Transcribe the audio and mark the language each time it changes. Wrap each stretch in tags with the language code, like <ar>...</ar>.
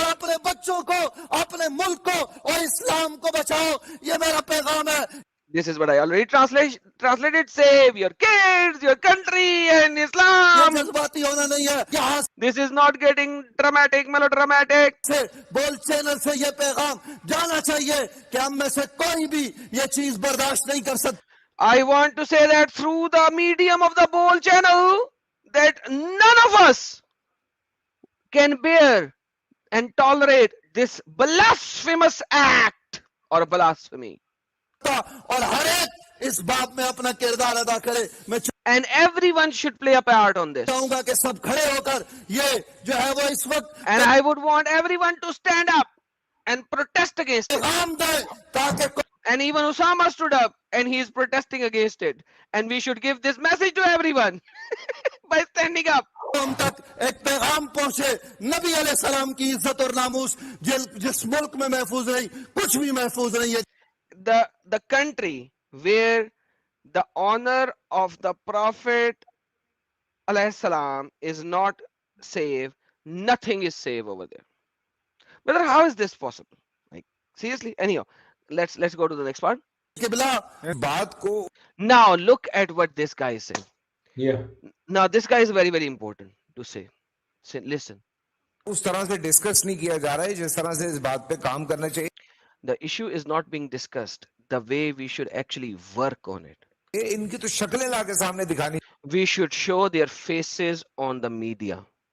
<hi>और अपने बच्चों को अपने मुल्क को और इस्लाम को बचाओ ये मेरा पैगाम है</hi> <en>This is what I already translated. Save your kids, your country, and</en> <hi>ये</hi> <en>Islam.</en> <hi>जज्बाती होना नहीं है यहाँ</hi> <en>This is not getting dramatic, melodramatic.</en> <hi>से बोल चैनल से ये पैगाम जाना चाहिए कि हम में से कोई भी ये चीज बर्दाश्त नहीं कर सकता</hi> <en>I want to say that through the medium of the Bowl channel, that none of us can bear and tolerate this blasphemous act or blasphemy.</en> <hi>और हर एक इस बात में अपना किरदार अदा करे मैं</hi> <en>And everyone should play a part on this.</en> <hi>चाहूंगा कि सब खड़े होकर ये जो है वो इस वक्त</hi> <en>And I would want everyone to stand up and protest against it.</en> <hi>पैगाम दें ताकि</hi> <en>And even Osama stood up and he is protesting against it. And we should give this message to everyone by standing up.</en> <hi>कौम तक एक पैगाम पहुंचे नबी अलैहिस्सलाम की इज्जत और नामूस जिस मुल्क में महफूज नहीं कुछ भी महफूज नहीं है</hi> <en>The country where the honor of the Prophet alayhi salam is not safe, nothing is safe over there. Brother, how is this possible? Like seriously? Anyhow, let's go to the next part.</en> <hi>किबला बात को</hi> <en>Now look at what this guy is saying. Yeah. Now this guy is very, very important to say. Listen.</en> <hi>उस तरह से discuss नहीं किया जा रहा है जिस तरह से इस बात पे काम करना चाहिए</hi> <en>The issue is not being discussed the way we should actually work on it.</en> <hi>इनकी तो शक्लें लाके सामने दिखानी</hi> <en>We should show their faces on the media.</en>